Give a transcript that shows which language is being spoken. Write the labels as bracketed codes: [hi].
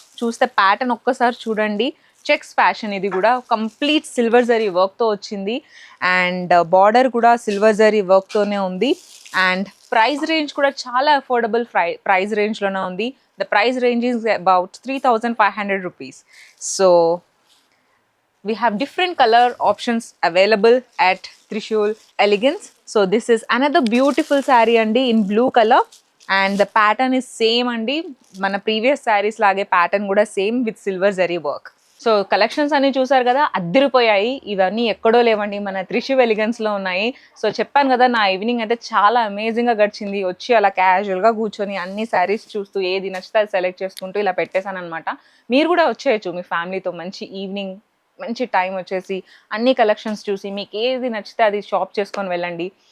[te] చూస్తే ప్యాటర్న్ ఒక్కసారి చూడండి. చెక్స్ ఫ్యాషన్, ఇది కూడా కంప్లీట్ సిల్వర్ జరీ వర్క్తో వచ్చింది అండ్ బార్డర్ కూడా సిల్వర్ జరీ వర్క్తోనే ఉంది అండ్ ప్రైస్ రేంజ్ కూడా చాలా అఫోర్డబుల్ ప్రైస్ రేంజ్లోనే ఉంది. [en] The price range is about 3,500 rupees. So we have different color options available at Trishul Elegance. So this is another beautiful saree andi in blue color and the pattern is same andi, [te] mana previous sarees lage pattern kuda [en] same with silver zari work. [te] So collections అన్ని చూసారు కదా, అద్దిరిపోయాయి. ఇవన్నీ ఎక్కడో లేవండి, మన త్రిశివ్ ఎలిగెన్స్లో ఉన్నాయి. So చెప్పాను కదా, నా ఈవినింగ్ అయితే చాలా అమేజింగ్గా గడిచింది. వచ్చి అలా క్యాజువల్గా కూర్చొని అన్ని శారీస్ చూస్తూ ఏది నచ్చితే అది సెలెక్ట్ చేసుకుంటూ ఇలా పెట్టేశాను అనమాట. మీరు కూడా వచ్చేయచ్చు మీ ఫ్యామిలీతో. మంచి ఈవినింగ్, మంచి టైం వచ్చేసి అన్ని కలెక్షన్స్ చూసి మీకు ఏది నచ్చితే అది షాప్ చేసుకొని వెళ్ళండి.